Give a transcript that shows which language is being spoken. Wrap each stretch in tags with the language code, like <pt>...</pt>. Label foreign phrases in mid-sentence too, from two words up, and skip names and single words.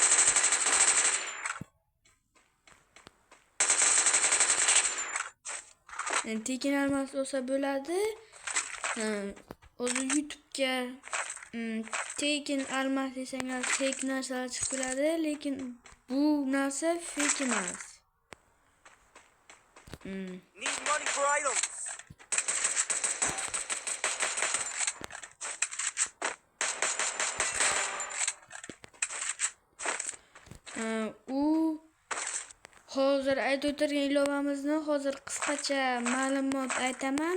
<uz>Tekin almas olsa bo'ladi. O'zi YouTube'ga tekin almas desangiz fake narsalar chiqib keladi, lekin bu narsa fake emas.</uz> <en>Need money for items.</en> <uz>Hozir aytib o'tirgan ilovamizni hozir qisqacha ma'lumot aytaman.</uz>